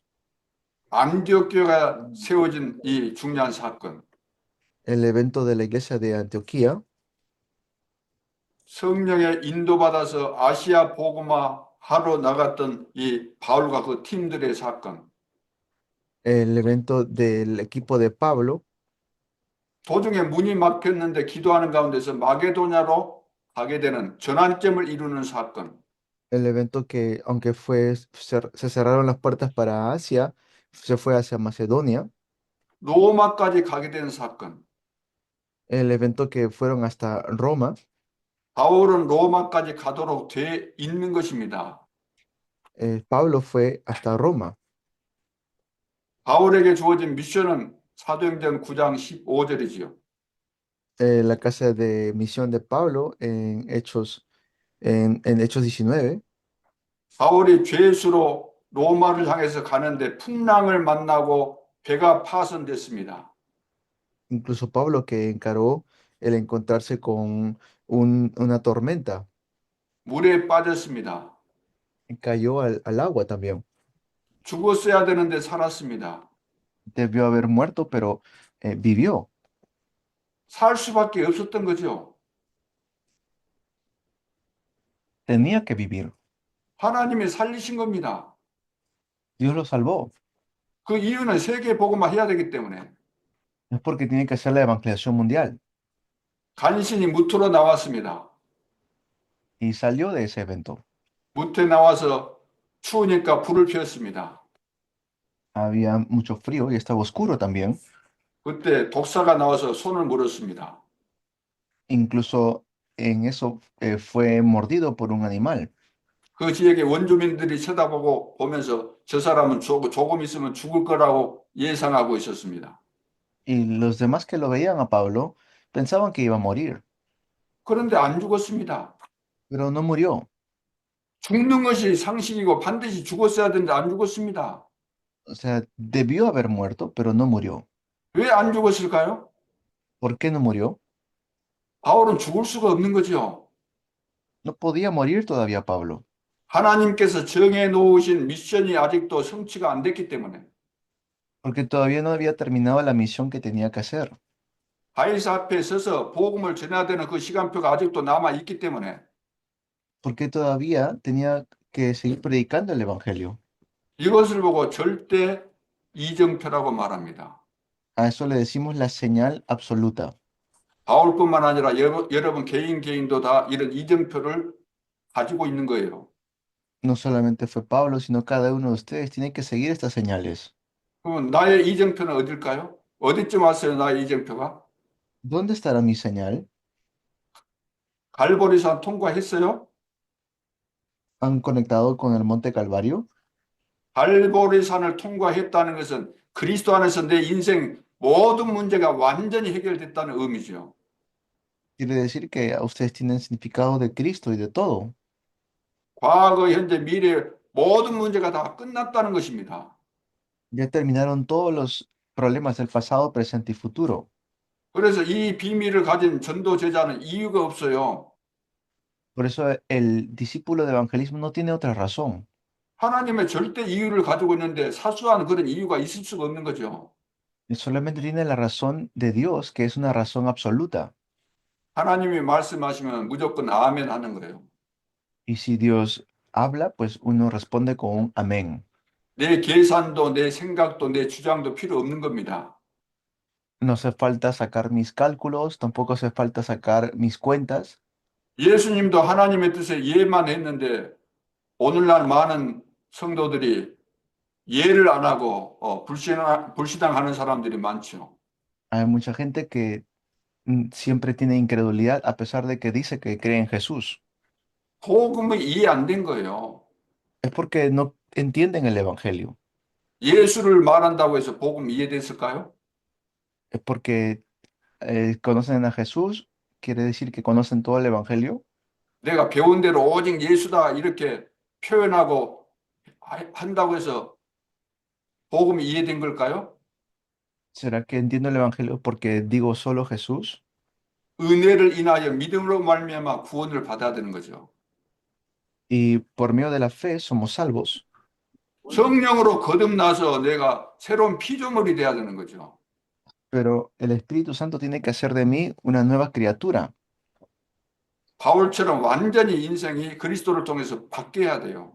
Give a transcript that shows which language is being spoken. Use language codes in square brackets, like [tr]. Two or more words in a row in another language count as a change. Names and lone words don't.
[ko] 안디옥교가 세워진 이 중요한 사건, [es] el evento de la iglesia de Antioquía, [ko] 성령의 인도받아서 아시아 복음화 하러 나갔던 이 바울과 그 팀들의 사건, [es] el evento del equipo de Pablo, [ko] 도중에 문이 막혔는데 기도하는 가운데서 마게도냐로 가게 되는 전환점을 이루는 사건, [es] el evento que, aunque se cerraron las puertas para Asia, se fue hacia Macedonia, [ko] 로마까지 가게 되는 사건. [es] el evento que fueron hasta Roma, [ko] 바울은 로마까지 가도록 돼 있는 것입니다. [es] Pablo fue hasta Roma. [ko] 바울에게 주어진 미션은 사도행전 9장 15절이지요. [es] La casa de misión de Pablo en Hechos 19, [ko] 바울이 죄수로 로마를 향해서 가는데 풍랑을 만나고 배가 파손됐습니다. [es] incluso Pablo que encaró el encontrarse con una tormenta, [ko] 물에 빠졌습니다. [es] cayó al agua también. [ko] 죽었어야 되는데 살았습니다. [es] Debió haber muerto, pero vivió. [ko] 살 수밖에 없었던 거죠. [es] Tenía que vivir. [ko] 하나님이 살리신 겁니다. [es] Dios lo salvó. [ko] 그 이유는 세계 복음화 해야 되기 때문에 [es] Es porque tiene que hacer la evangelización mundial. [ko] 간신히 무트로 나왔습니다. [es] Y salió de ese evento. [ko] 무트에 나와서 추우니까 불을 피웠습니다. [es] Había mucho frío y estaba oscuro también. [ko] 그때 독사가 나와서 손을 물었습니다. [es] Incluso en eso fue mordido por un animal. [ko] 그 지역의 원주민들이 쳐다보고 보면서 저 사람은 조금 있으면 죽을 거라고 예상하고 있었습니다. [es] Y los demás que lo veían a Pablo pensaban que iba a morir, [ko] 그런데 안 죽었습니다. [es] pero no murió. [ko] 죽는 것이 상식이고 반드시 죽었어야 되는데 안 죽었습니다. [es] O sea, debió haber muerto, pero no murió. [ko] 왜 안 죽었을까요? [es] ¿Por qué no murió? [ko] 바울은 죽을 수가 없는 거죠. [es] No podía morir todavía Pablo, [ko] 하나님께서 정해 놓으신 미션이 아직도 성취가 안 됐기 때문에 [es] porque todavía no había terminado la misión que tenía que hacer, [ko] 바이사 앞에 서서 복음을 전해야 되는 그 시간표가 아직도 남아 있기 때문에 [es] porque todavía tenía que seguir predicando el Evangelio. [ko] 이것을 보고 절대 이정표라고 말합니다. [es] A eso le decimos la señal absoluta. [ko] 바울뿐만 아니라 여러분 개인도 다 이런 이정표를 가지고 있는 거예요. [es] No solamente fue Pablo, sino cada uno de ustedes tiene que seguir estas señales. [ko] 그럼 나의 이정표는 어딜까요? 어디쯤 왔어요, 나의 이정표가? [es] ¿Dónde estará mi señal? [ko] 갈보리산 통과했어요? [es] ¿Han conectado con el Monte Calvario? [ko] 갈보리산을 통과했다는 것은 그리스도 안에서 내 인생 모든 문제가 완전히 해결됐다는 의미죠. [es] Quiere decir que a ustedes tienen significado de Cristo y de todo. [ko] 과거, 현재, 미래 모든 문제가 다 끝났다는 것입니다. [es] Ya terminaron todos los problemas del pasado, presente y futuro. [ko] 그래서 이 비밀을 가진 전도 제자는 이유가 없어요. [es] Por eso el discípulo de evangelismo no tiene otra razón. [ko] 하나님의 절대 이유를 가지고 있는데 사소한 그런 이유가 있을 수가 없는 거죠. [es] Solamente tiene la razón de Dios, que es una razón absoluta. [ko] 하나님이 말씀하시면 무조건 아멘 하는 거예요. [es] Y si Dios habla, pues uno responde con un amén. [ko] 내 계산도 내 생각도 내 주장도 필요 없는 겁니다. [es] No hace falta sacar mis cálculos, tampoco hace falta sacar mis cuentas. [ko] 예수님도 하나님의 뜻에 예만 했는데 오늘날 많은 성도들이 예를 안 하고 불신앙하는 사람들이 많죠. [es] Hay mucha gente que siempre tiene incredulidad a pesar de que dice que cree en Jesús. [ko] 복음이 이해 안 된 거예요. [es] Es porque no entienden el Evangelio. [ko] 예수를 말한다고 해서 복음 이해됐을까요? [es] Es porque conocen a Jesús, quiere decir que conocen todo el Evangelio. [ko] 내가 배운 대로 오직 예수다 이렇게 표현하고 한다고 해서 복음이 이해된 걸까요? [es] ¿Será que entiendo el Evangelio porque digo solo Jesús? [ko] 은혜를 인하여 믿음으로 말미암아 구원을 받아야 되는 거죠. [es] Y por medio de la fe somos salvos. [ko] 성령으로 거듭나서 내가 새로운 피조물이 돼야 되는 거죠. [es] Pero el Espíritu Santo tiene que hacer de mí una nueva criatura. [ko] 바울처럼 완전히 인생이 그리스도를 통해서 바뀌어야 돼요.